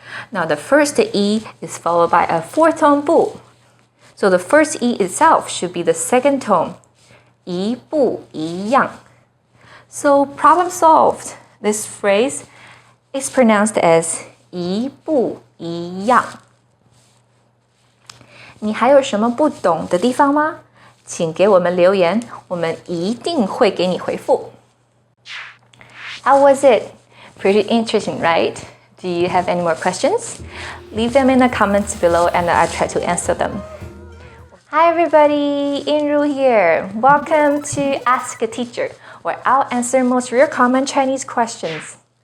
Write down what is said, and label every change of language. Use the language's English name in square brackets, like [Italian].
[English] Now the first 一 is followed by a fourth tone, 不. So the first 一 itself should be the second tone, 一不一样. So problem solved. This phrase is pronounced as 一不一样. [Chinese] 你还有什么不懂的地方吗？请给我们留言，我们一定会给你回复。 [English] How was it? Pretty interesting, right? Do you have any more questions? Leave them in the comments below and I'll try to answer them. Hi everybody, Inru here. Welcome to Ask a Teacher, where I'll answer most of your common Chinese questions.